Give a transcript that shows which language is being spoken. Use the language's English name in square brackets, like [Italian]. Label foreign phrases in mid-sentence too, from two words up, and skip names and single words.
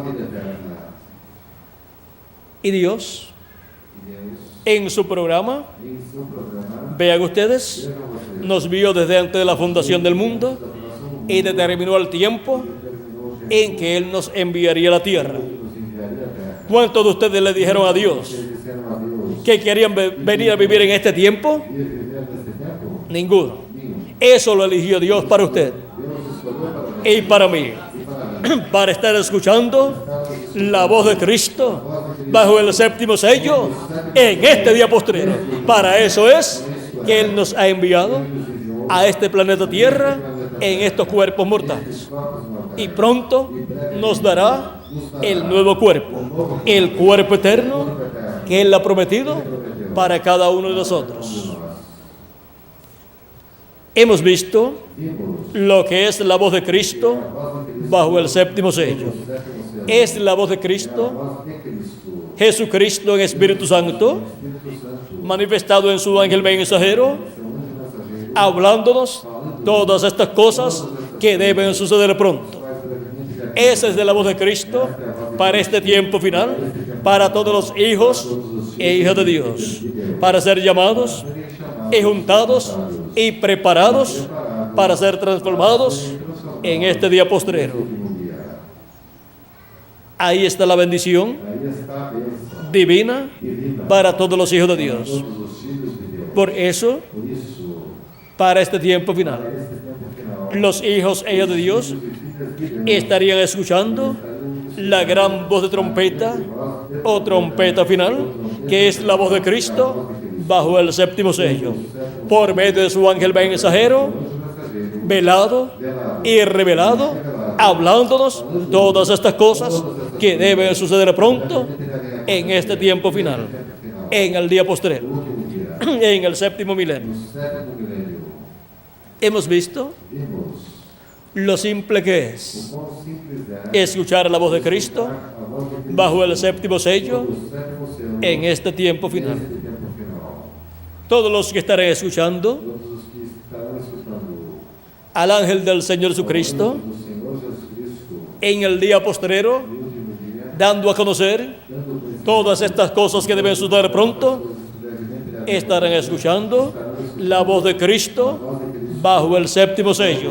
[Spanish] Y Dios, en su programa, vean ustedes, nos vio desde antes de la fundación del mundo y determinó el tiempo en que Él nos enviaría a la tierra. ¿Cuántos de ustedes le dijeron a Dios [Portuguese] Vocês disseram a Deus, [Spanish] que querían venir a vivir en este tiempo? [Portuguese] vir viver nesse tempo? [Spanish] Ninguno. [Portuguese] Nenhum. [Spanish] Eso lo eligió Dios para usted [Portuguese] Deus escolheu para mim [Spanish] y para mí, [Portuguese] e para mim. [Spanish] para estar escuchando la voz de Cristo bajo el séptimo sello en este día postrero. Para eso es que Él nos ha enviado a este planeta Tierra en estos cuerpos mortales. Y pronto nos dará el nuevo cuerpo, el cuerpo eterno que Él ha prometido para cada uno de nosotros. Hemos visto [Portuguese] Vimos [Spanish] lo que es la voz de Cristo [Portuguese] a voz de Cristo [Spanish] bajo el séptimo sello. [Portuguese] no sétimo selo. [Spanish] Es la voz de [Portuguese] A Cristo, voz de Cristo, [Spanish] Jesucristo en Espíritu Santo, [Portuguese] Espírito Santo, [Spanish] manifestado en su ángel mensajero, [Portuguese] seu anjo mensageiro, [Spanish] hablándonos todas estas cosas que deben suceder pronto. [Portuguese] faz brevemente que [Spanish] Esa es de la voz de Cristo para este tiempo final, para todos los hijos e hijas de Dios, para ser llamados y juntados y preparados para ser transformados en este día postrero. [Portuguese] último dia. [Spanish] Ahí está la bendición [Portuguese] Aí está a bênção [Spanish] divina [Portuguese] divina [Spanish] para todos los hijos de [Portuguese] para [Spanish] Dios. [Portuguese] todos os filhos de Deus. [Spanish] Por eso, [Portuguese] Por isso, [Spanish] para este tiempo [Portuguese] para [Spanish] final, [Portuguese] esse tempo final, [Spanish] los hijos e hijas de Dios [Portuguese] filhos e filhas de Deus [Spanish] estarían escuchando la gran voz de trompeta o trompeta final, que es la voz de Cristo bajo el séptimo sello, por medio de su ángel mensajero, velado y revelado, hablándonos todas estas cosas que deben suceder pronto en este tiempo final, en el día postrero, [Portuguese] último dia, [Spanish] en el séptimo milenio. [Portuguese] no sétimo milênio, [Spanish] Hemos visto [Portuguese] vimos [Spanish] lo simple que [Portuguese] o [Spanish] es [Portuguese] quão simples é [Spanish] escuchar la voz de Cristo [Portuguese] a voz de Cristo [Spanish] bajo el séptimo sello [Portuguese] o sétimo selo [Spanish] en este tiempo final. [Portuguese] neste tempo final. [Spanish] Todos los que estarán escuchando [Portuguese] Todos os que estarão escutando [Spanish] al ángel del Señor Jesucristo [Portuguese] do Senhor Jesus Cristo [Spanish] en el día postrero, [Portuguese] no último dia, [Spanish] dando a conocer [Portuguese] dando conhecimento [Spanish] todas estas cosas que deben suceder pronto, estarán escuchando la voz de Cristo bajo el séptimo sello.